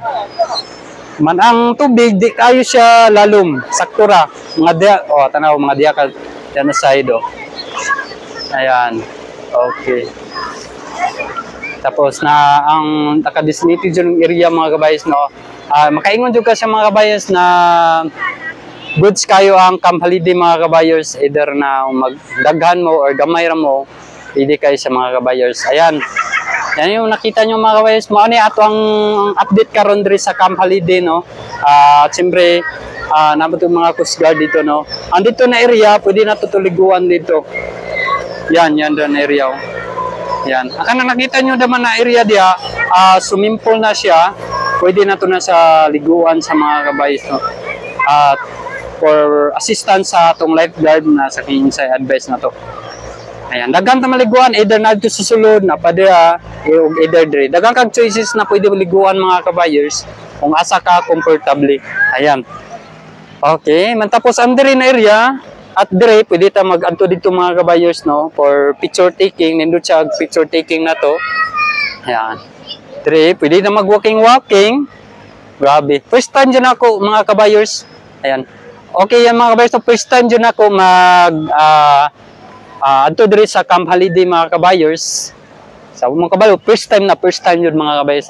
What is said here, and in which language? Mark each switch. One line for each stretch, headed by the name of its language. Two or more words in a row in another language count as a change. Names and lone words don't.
Cebuano: Man ang tubig, di kayo siya lalom. Saktura. Mga diya, tanaw, mga diya ka. Yan na side, oh. Ayan. Okay. Tapos na ang naka-designated yung area mga kabayers, no. Makaingon jud ka sa mga kabayers na goods kayo ang Camp Holiday mga kabayers, either na magdaghan mo or gamay ra mo, pwede kayo sa mga kabayers. Ayan. Yan yung nakita nyo mga kabayers. Mao ni ato ang update karon diri sa Camp Holiday, no.
Filipino: At siyempre nabot yung mga Coast Guard dito, no. Andito na area, pwede na tutuliguan dito. Yan doon area. Yan. Ang nakita nyo naman na area diya, swimming pool na siya.
Cebuano: Pwede na to na sa liguan sa mga kabayers, no. At
English: for assistance
Cebuano: sa atong lifeguard na sa kinsay advice na to. Ayan, daghan ta maliguan either nadto sa sulod na pa dira o either dire. Daghan kag choices na pwede maliguan mga kabayers kung asa ka comfortably. Ayan. Okay, man tapos ang dire na area at dire pwede ta mag-adto dito mga kabayers no
English: for picture taking,
Cebuano: nindot siya
English: picture taking
Cebuano: na to. Ayan. Dire pwede na mag-walking. Grabe.
English: First time
Cebuano: dyan ako mga kabayers. Ayan. Okay yan mga kabayers. So,
English: first time
Cebuano: dyan ako adto dire sa Camp Holiday mga kabayers. Sa mga kabalo,
English: first time
Cebuano: yun mga kabayers.